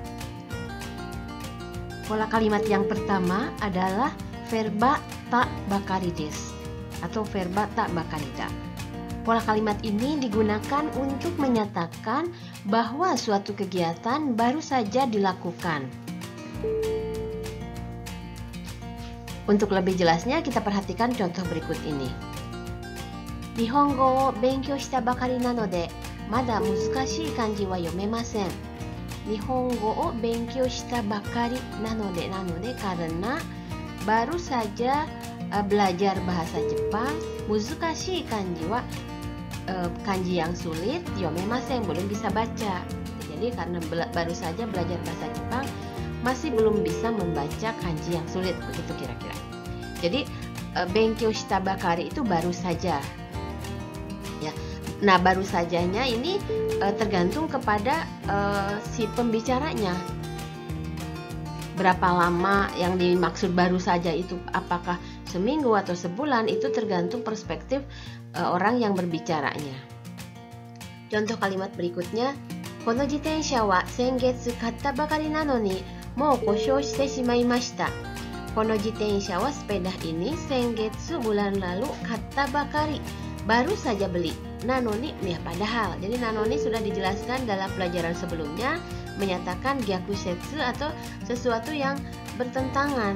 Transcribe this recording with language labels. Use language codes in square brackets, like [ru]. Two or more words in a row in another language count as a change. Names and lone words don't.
[id] Pola kalimat yang pertama adalah verba tak [ja] ばかりです [id] atau verba tak bakarida. Pola kalimat ini digunakan untuk menyatakan bahwa suatu kegiatan baru saja dilakukan. Untuk lebih jelasnya kita perhatikan contoh berikut ini. [ja] 日本語を勉強したばかりなのでまだ難しい漢字は読めません. 日本語を勉強したばかりなので [id] karena baru saja belajar bahasa Jepang, [ja] 難しい漢字は [id] kanji yang sulit, yomemasen belum bisa baca. Jadi karena baru saja belajar bahasa Jepang masih belum bisa membaca kanji yang sulit, begitu kira-kira. Jadi [ja] 勉強したばかり [id] itu baru saja. Ya. Nah, baru sajanya ini tergantung kepada si pembicaranya. Berapa lama yang dimaksud baru saja itu, apakah seminggu atau sebulan, itu tergantung perspektif orang yang berbicaranya. Contoh kalimat berikutnya, [ja] この自転車は先月買ったばかりなのにもう故障してしまいました. この自転車は [id] sepeda ini, sengetsu bulan lalu, [ja] 買ったばかり [id] baru saja beli, [ja] なのに [id] ya padahal. Jadi [ja] なのに [id] sudah dijelaskan dalam pelajaran sebelumnya, menyatakan gyakusetsu atau sesuatu yang bertentangan.